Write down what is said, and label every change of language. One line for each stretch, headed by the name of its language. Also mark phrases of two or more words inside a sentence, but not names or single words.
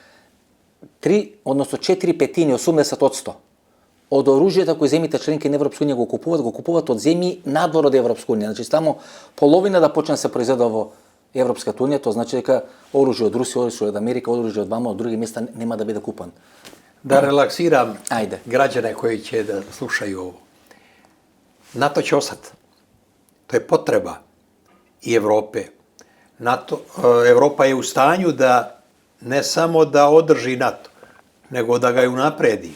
Macedonian: 4 петини, 80% од оружјето кои земјите членки на Европска унија го купуваат од земји надвор од Европска унија. Значи само половина да почне да се произведува во Европската унија, тоа значи дека оружје од Русија, оружје од Америка, оружје од вама од други места нема да биде купан.
Serbian: Da relaksiram Ajde. građane koji će da slušaju ovo. NATO će ostati. To je potreba i Evrope. Evropa je u stanju da ne samo da održi NATO, nego da ga i unapredi.